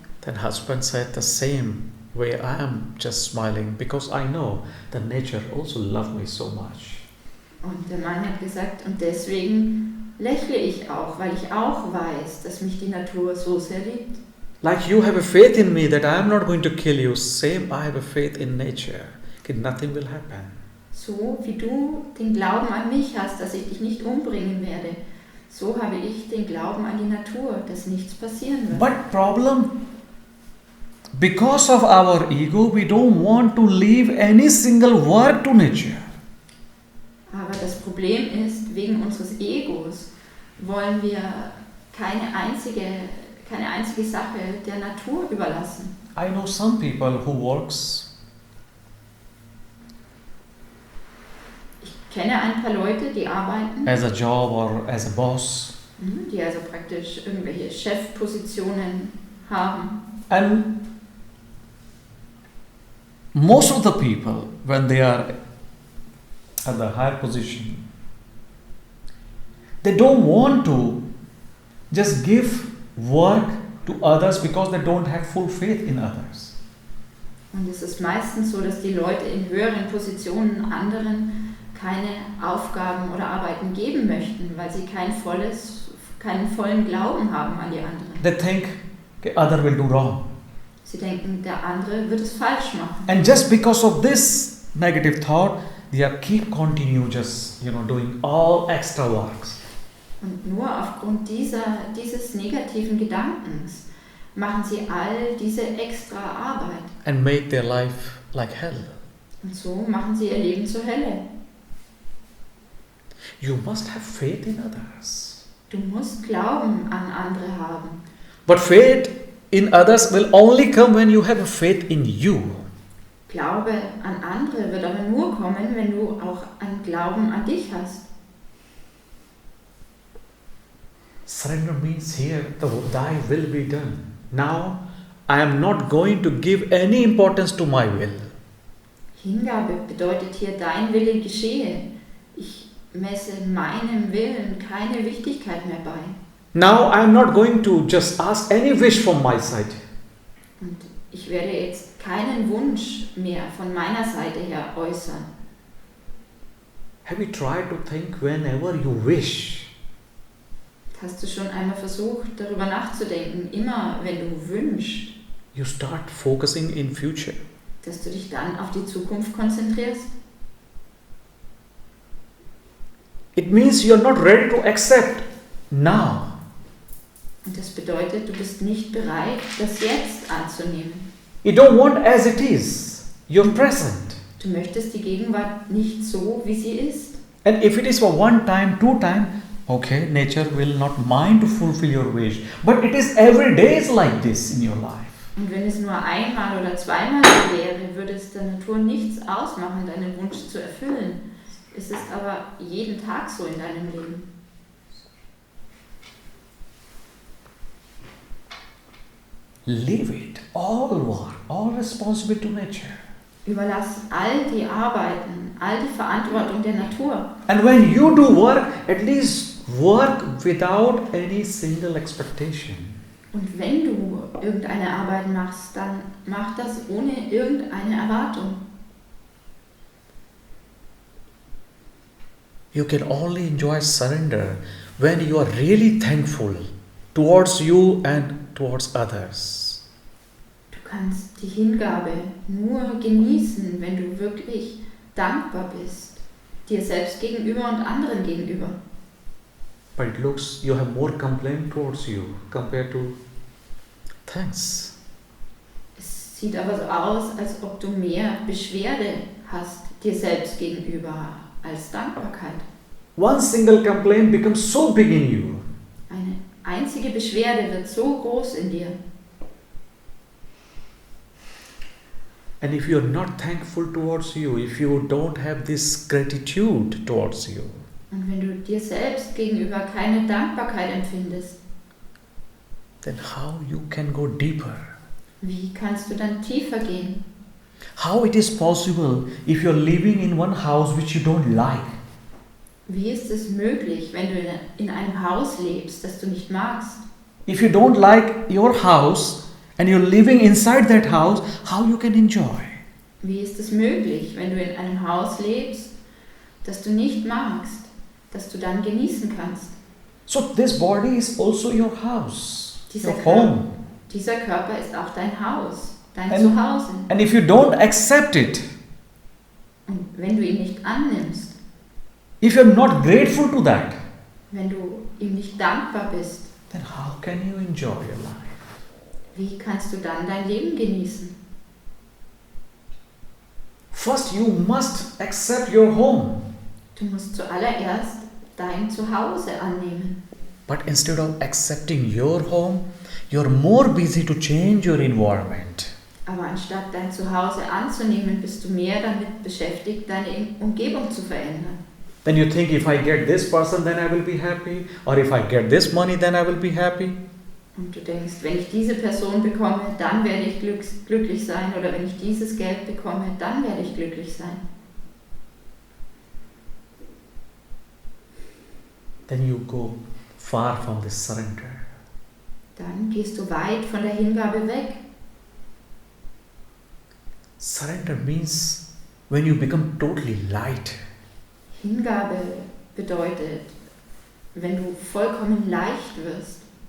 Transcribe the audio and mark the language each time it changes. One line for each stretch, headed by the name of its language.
English: Then husband said, the same way I am just smiling because I know the nature also love me so much.
German: Und der Mann hat gesagt, und deswegen lächle ich auch, weil ich auch weiß, dass mich die Natur so sehr liebt.
English: Like you have a faith in me that I am not going to kill you, same I have a faith in nature. Okay, nothing will happen.
German: So wie du den Glauben an mich hast, dass ich dich nicht umbringen werde, so habe ich den Glauben an die Natur, dass nichts passieren wird.
English: But problem, because of our ego, we don't want to leave any single work to nature.
German: Aber das Problem ist, wegen unseres Egos wollen wir keine einzige Sache der Natur überlassen.
English: I know some people who works
German: Ich kenne ein paar Leute, die arbeiten,
English: as a job or as a boss,
German: die also praktisch irgendwelche Chefpositionen haben.
English: and most of the people, when they are at the higher position, they don't want to just give work to others because they don't have full faith in others.
German: Und es ist meistens so, dass die Leute in höheren Positionen anderen keine Aufgaben oder Arbeiten geben möchten, weil sie keinen vollen Glauben haben an die anderen.
English: They think okay, other will do wrong.
German: Sie denken, der andere wird es falsch machen.
English: And just because of this negative thought, they are keep continue just doing all extra works.
German: Und nur aufgrund dieses negativen Gedankens machen sie all diese extra Arbeit.
English: And make their life like hell.
German: Und so machen sie ihr Leben zur Hölle.
English: You must have faith in others.
German: Du musst Glauben an andere haben.
English: But faith in others will only come when you have a faith in you.
German: Glaube an andere wird aber nur kommen, wenn du auch einen Glauben an dich hast.
English: Surrender means here, thy will be done. Now, I am not going to give any importance to my will.
German: Hingabe bedeutet hier, dein Wille geschehe. Ich messe meinem Willen keine Wichtigkeit mehr bei.
English: Now, I am not going to just ask any wish from my side.
German: Und ich werde jetzt keinen Wunsch mehr von meiner Seite her äußern.
English: Have you tried to think whenever you wish?
German: Hast du schon einmal versucht, darüber nachzudenken, immer wenn du wünschst,
English: You start focusing in future.
German: dass du dich dann auf die Zukunft konzentrierst?
English: It means you are not ready to accept now.
German: Und das bedeutet, du bist nicht bereit, das jetzt anzunehmen.
English: You don't want as it is, your present.
German: Du möchtest die Gegenwart nicht so, wie sie ist.
English: And if it is for one time, two time, okay, nature will not mind to fulfill your wish. But it is every day is like this in your life.
German: Und wenn es nur einmal oder zweimal so wäre, würde es der Natur nichts ausmachen, deinen Wunsch zu erfüllen. Es ist aber jeden Tag so in deinem Leben.
English: Leave it, all work, all responsibility to nature.
German: Überlass all die Arbeiten, all die Verantwortung der Natur.
English: And when you do work, at least work without any single expectation.
German: Und wenn du irgendeine Arbeit machst, dann mach das ohne irgendeine Erwartung.
English: You can only enjoy surrender when you are really thankful towards you and towards others.
German: Du kannst die Hingabe nur genießen, wenn du wirklich dankbar bist, dir selbst gegenüber und anderen gegenüber.
English: But it looks you have more complaint towards you compared to thanks.
German: Es sieht aber so aus, als ob du mehr Beschwerde hast dir selbst gegenüber als Dankbarkeit.
English: One single complaint becomes so big in you.
German: Eine einzige Beschwerde wird so groß in dir.
English: And if you are not thankful towards you, if you don't have this gratitude towards you,
German: Und wenn du dir selbst gegenüber keine Dankbarkeit empfindest,
English: then how you can go deeper?
German: wie kannst du dann tiefer gehen?
English: How it is possible if you're living in one house which you don't like?
German: Wie ist es möglich, wenn du in einem Haus lebst, das du nicht magst?
English: If you don't like your house and you're living inside that house, how you can enjoy?
German: Wie ist es möglich, wenn du in einem Haus lebst, das du nicht magst, das du dann genießen kannst?
English: So this body is also your house,
German: Dieser
English: your home.
German: Dieser Körper ist auch dein Haus, dein
English: And-
German: Zuhause.
English: And if you don't accept it,
German: Und wenn du ihn nicht annimmst,
English: if you're not grateful to that,
German: wenn du ihm nicht dankbar bist,
English: then how can you enjoy your life?
German: wie kannst du dann dein Leben genießen?
English: First, you must accept your home.
German: Du musst zuallererst dein Zuhause annehmen.
English: But instead of accepting your home, you're more busy to change your environment.
German: Aber anstatt dein Zuhause anzunehmen, bist du mehr damit beschäftigt, deine Umgebung zu verändern.
English: Then you think, if I get this person, then I will be happy. Or if I get this money, then I will be happy.
German: Und du denkst, wenn ich diese Person bekomme, dann werde ich glücklich sein. Oder wenn ich dieses Geld bekomme, dann werde ich glücklich sein.
English: Then you go far from this surrender.
German: Dann gehst du weit von der Hingabe weg.
English: Surrender means when you become totally light.
German: Hingabe bedeutet, wenn du vollkommen leicht wirst,